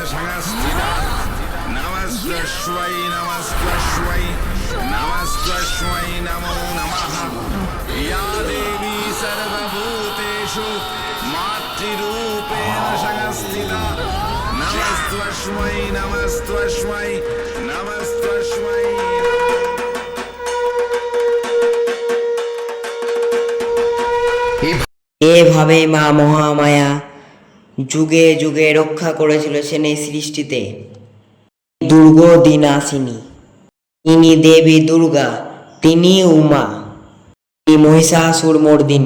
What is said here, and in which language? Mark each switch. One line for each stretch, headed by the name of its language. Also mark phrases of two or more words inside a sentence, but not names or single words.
Sanskrit: संस्थिता नमस्त्वै नमस्त्वै नमस्त्वै नमो नमः। या देवी सर्वभूतेषु मातृरूपेण संस्थिता नमस्त्वै नमस्त्वै नमस्त्वै।
Bangla: এভাবে মা মহামায়া যুগে যুগে রক্ষা করে চলেছেন এই সৃষ্টিতে। দুর্গদিনাশিনী, তিনি দেবী দুর্গা, তিনি উমা, তিনি মহিষাসুর মর্দিনী।